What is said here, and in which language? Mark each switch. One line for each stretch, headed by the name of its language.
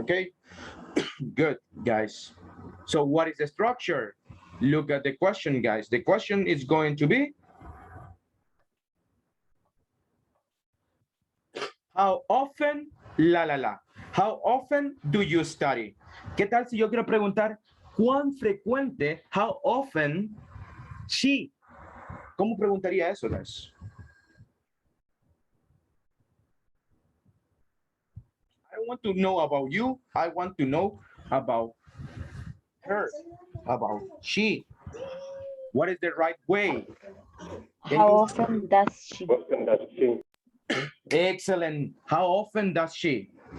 English: Okay, good, guys. So, what is the structure? Look at the question, guys. The question is going to be, how often, how often do you study?
Spanish: ¿Qué tal si yo quiero preguntar cuán frecuente,
English: how often she?
Spanish: ¿Cómo preguntaría eso, guys?
English: I don't want to know about you. I want to know about her, about she. What is the right way? How often does she? Excellent. How often does she?